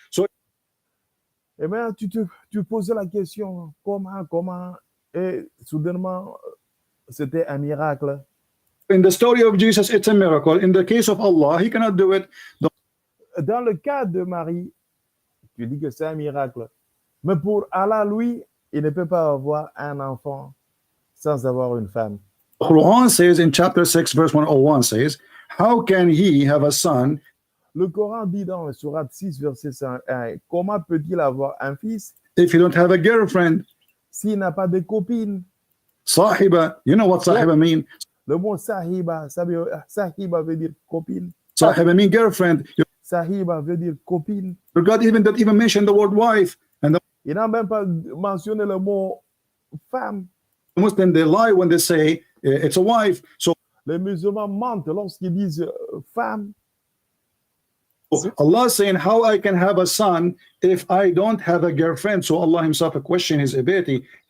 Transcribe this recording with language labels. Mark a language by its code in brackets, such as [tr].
[en] So [fr] Et maintenant, tu posais la question, comment, et soudainement, c'était un miracle. [en] in the story of Jesus, it's a miracle. In the case of Allah, he cannot do it. [fr] Dans le cas de Marie, tu dis que c'est un miracle. Mais pour Allah, lui, il ne peut pas avoir un enfant sans avoir une femme. [en] Quran says in chapter 6, verse 101 says, how can he have a son? [fr] Le Coran dit dans le Sourate 6, verset 101, comment peut-il avoir un fils [en] If you don't have a girlfriend? [fr] s'il n'a pas de copine? [en] Sahiba, you know what sahiba mean? [fr] Le mot sahiba, sahiba veut dire copine. [en] Sahiba mean girlfriend. [fr] Sahiba veut dire copine. [en] Your God even don't even mention the word wife. And the [fr] Il n'a même pas mentionné le mot femme. [en] Muslims, they lie when they say it's a wife. So [fr] Les musulmans mentent lorsqu'ils disent femme. [en] Allah saying, how I can have a son if I don't have a girlfriend? So Allah himself question his ability.